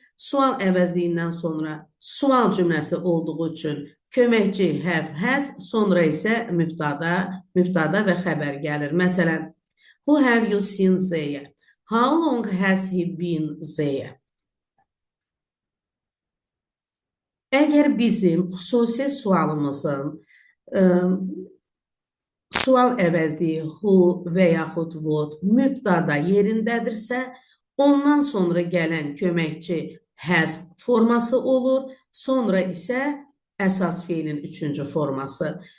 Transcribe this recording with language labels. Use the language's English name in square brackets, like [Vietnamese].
[Azerbaijani] Sual əvəzliyindən sonra sual cümləsi olduğu üçün köməkçi have, has, sonra isə mübtada və xəbər gəlir. Məsələn, [English] who have you seen there? How long has he been there? [Azerbaijani] Əgər bizim xüsusi sualımızın sual əvəzliyi who və yaxud what mübtada yerindədirsə, ondan sonra gələn köməkçi has forması olur, sonra isə əsas feilin üçüncü forması.